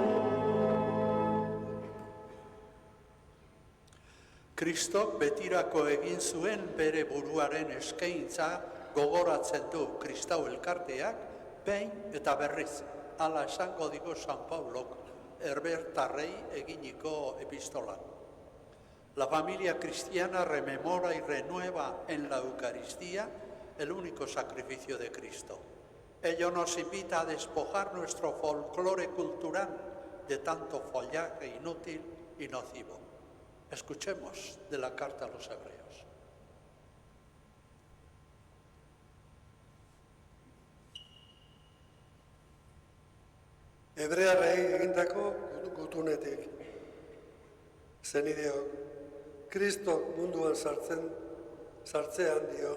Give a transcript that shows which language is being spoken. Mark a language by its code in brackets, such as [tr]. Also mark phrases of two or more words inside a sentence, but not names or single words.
[eu] Kristok betirako egin zuen bere buruaren eskaintza gogoratzen du Kristau elkarteak behin eta berriz. Hala esango digo San Paulok herbertarrei eginiko epistolan. [es] La familia cristiana rememora y renueva en la Eucaristía el único sacrificio de Cristo. Ello nos invita a despojar nuestro folclore cultural de tanto follaje inútil y nocivo. Escuchemos de la carta a los Hebreos. [eu] Hebrearrei egindako gutunetik. Zenideok, Kristok munduan sartzean dio.